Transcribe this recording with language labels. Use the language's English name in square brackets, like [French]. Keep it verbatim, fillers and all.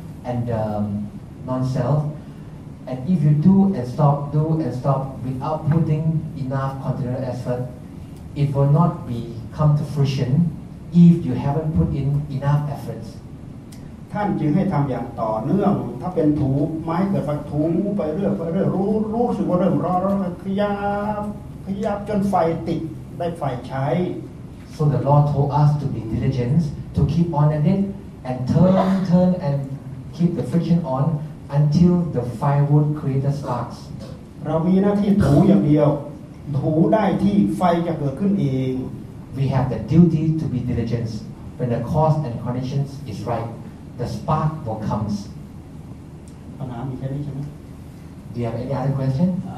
[English] and um, non-self, and if you do and stop, do and stop without putting enough continual effort, it will not be come to fruition if you haven't put in enough efforts. [Thai] ท่านจึงให้ทำอย่างต่อเนื่องถ้าเป็นถูไม้เกิดไฟถูไปเรื่อยไปเรื่อยรู้รู้สึกว่าเริ่มร้อนแล้วขยับขยับจนไฟติดได้ไฟใช้ [English] So the Lord told us to be diligent, to keep on at it, and turn, turn, and keep the friction on until the firewood creates sparks. [Thai] เรามีหน้าที่ถูอย่างเดียวถูได้ที่ไฟจะเกิดขึ้นเอง [English] We have the duty to be diligent. When the cause and conditions is right, the spark will come. [Thai] ปัญหามีแค่นี้ใช่ไหม [English] Do you have any other question?